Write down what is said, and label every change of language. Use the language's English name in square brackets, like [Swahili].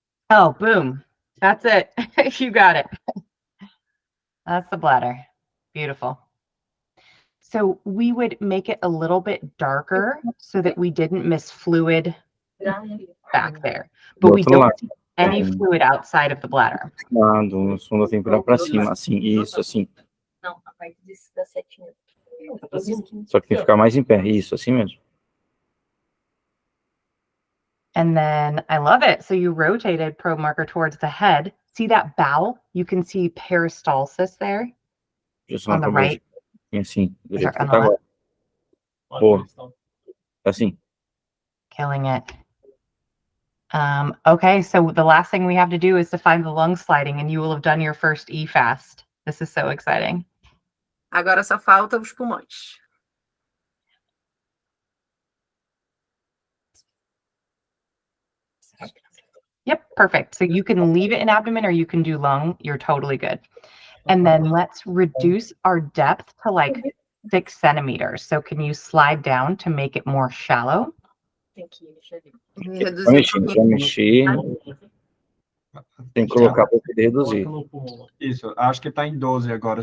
[English] Oh, boom. That's it. You got it. That's the bladder. Beautiful. So we would make it a little bit darker so that we didn't miss fluid back there. But we don't see any fluid outside of the bladder. [Portuguese] O som tem que virar para cima, assim, isso, assim. Não, a parte da setinha. Só que tem que ficar mais em pé, isso, assim mesmo. [English] And then I love it. So you rotated probe marker towards the head. See that bowel? You can see peristalsis there on the right. [Portuguese] Assim, do jeito que tá agora. Boa. Assim. [English] Killing it. Okay, so the last thing we have to do is to find the lung sliding, and you will have done your first EFAST. This is so exciting. [Portuguese] Agora só falta os pulmões. [English] Yep, perfect. So you can leave it in abdomen or you can do lung. You're totally good. And then let's reduce our depth to like 6 centimeters. So can you slide down to make it more shallow? [Portuguese] Já mexi. Tem que colocar para poder reduzir. Isso, acho que está em 12 agora.